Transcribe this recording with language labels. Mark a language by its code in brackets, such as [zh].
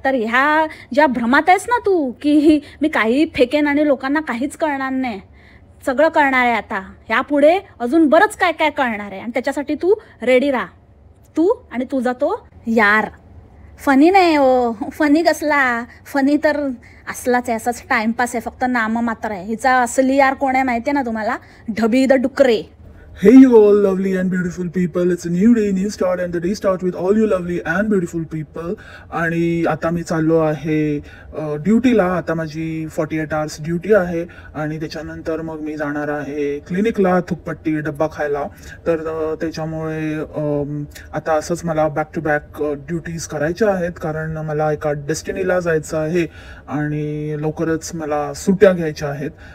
[mr] तर ह्या ज्या भ्रमात आहेस ना तू की मी काही फेकेन आणि लोकांना काहीच कळणार नाही, सगळं कळणार आहे आता, ह्यापुढे अजून बरंच काय काय कळणार आहे आणि त्याच्यासाठी तू रेडी राहा. तू आणि तुझा तो यार. फनी नाही हो, फनी कसला, फनी तर असलाच आहे, असाच टाइमपास आहे, फक्त नाम मात्र आहे. हिचा असली यार कोण आहे माहिती आहे ना तुम्हाला? ढबी the Dukre. [en] Hey you all lovely and beautiful people, it's a new day, new start and the day start with all you lovely and beautiful people. [mr] आणि आता मी चाललो आहे ड्युटीला. आता माझी 48 hours ड्युटी आहे आणि त्याच्यानंतर मग मी जाणार आहे क्लिनिकला थुकपट्टी डब्बा खायला. तर त्याच्यामुळे आता असंच मला बॅक टू बॅक ड्युटीज करायच्या आहेत, कारण मला एका डेस्टिनीला जायचं आहे आणि लवकरच मला सुट्ट्या घ्यायच्या आहेत.